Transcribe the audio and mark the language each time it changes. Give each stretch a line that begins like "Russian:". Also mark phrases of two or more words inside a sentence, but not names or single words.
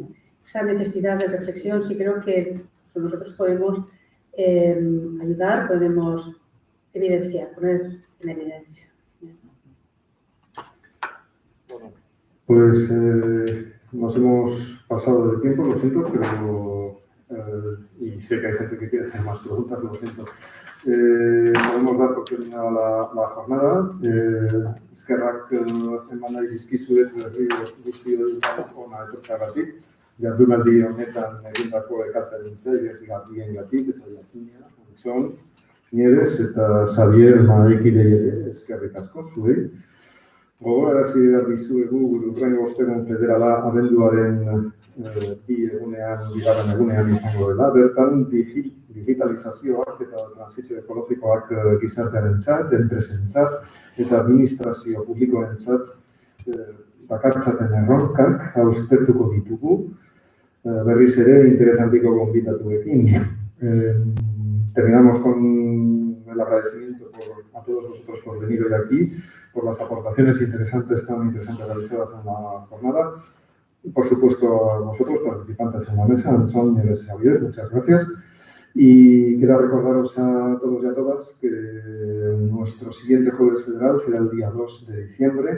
Spanish: Esa necesidad de reflexión sí creo que nosotros podemos ayudar, podemos evidenciar, poner en evidencia. Pues nos hemos pasado del tiempo, lo siento, pero y sé que hay gente que quiere hacer más preguntas, lo siento. Podemos dar por terminada la jornada.
Basque: Eskerrak eman nahi dizkizuet berriro guztioi hona etortzeagatik. Jardunaldi honetan egindako ekarpentzailegatik eta jakina, Antxon, Nieves eta Xavier Maikidei ere eskerrik asko zuei. Gogorarazi behar dizuegu gure hurrengo ostegun federala abenduaren 2 egunean, bigarren egunean izango dela. Bertan digitalizazioak eta transizio ekologikoak gizartearentzat, enpresentzat eta administrazio publikoentzat dakartzaten erronkak auspertuko ditugu. Berriz ere interesantiko gonbidatuekin.
Spanish: Terminamos con el agradecimiento a todos vosotros por venir hoy aquí, por las aportaciones tan interesantes realizadas en la jornada. Y por supuesto a vosotros, participantes en la mesa, Antxon, Nieves y Xavier, muchas gracias. Y quiero recordaros a todos y a todas que nuestro siguiente jueves federal será el día 2 de diciembre.